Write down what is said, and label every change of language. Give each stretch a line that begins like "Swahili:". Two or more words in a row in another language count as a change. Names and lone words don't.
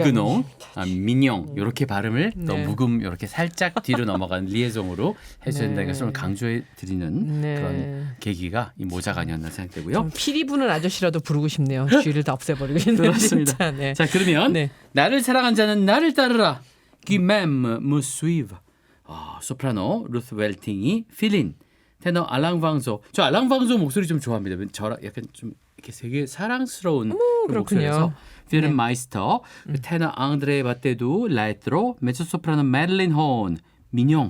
Korean: 미그농, 민영 이렇게 발음을 또 네. 묵음 이렇게 살짝 뒤로 넘어간 리에종으로 해줘야 된다는 것을 강조해 드리는 네. 그런 계기가 이 모자가 아니었나 생각되고요. 좀 피리 부는 아저씨라도 부르고 싶네요. 쥐를 다 없애버리고 싶네요. 그렇습니다. 진짜, 네. 자 그러면 네. 나를 사랑한 자는 나를 따르라.
French: Qui m'aime me suive.
Korean: 소프라노 루스 웰팅이 필린. 테너 알랑방조. 저 알랑방조 목소리 좀 좋아합니다. 저랑 약간 좀 이렇게 되게 사랑스러운 그렇군요. 목소리에서 필름 네. 마이스터, 테너 앙드레 바테두, 라이트로, 메조소프라노 메릴린 혼, 민용.